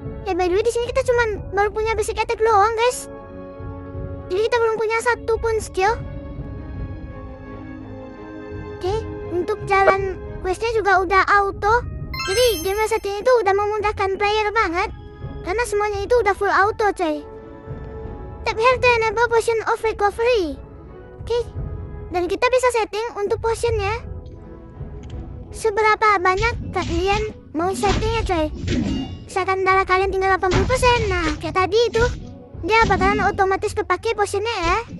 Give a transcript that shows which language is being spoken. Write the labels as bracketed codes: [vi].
[id] Ya by the way di sini kita cuman baru punya basic attack doang guys. Jadi kita belum punya satu pun skill. Oke, untuk jalan questnya juga udah auto. Jadi game saat ini tuh udah memudahkan player banget. Karena semuanya itu udah full auto coy. [en] Tap here to enable potion of recovery. [id] Oke, dan kita bisa setting untuk potionnya. Seberapa banyak kalian mau settingnya coy. Misalkan darah kalian tinggal 80%. Nah kayak tadi itu dia bakalan otomatis kepake potionnya ya.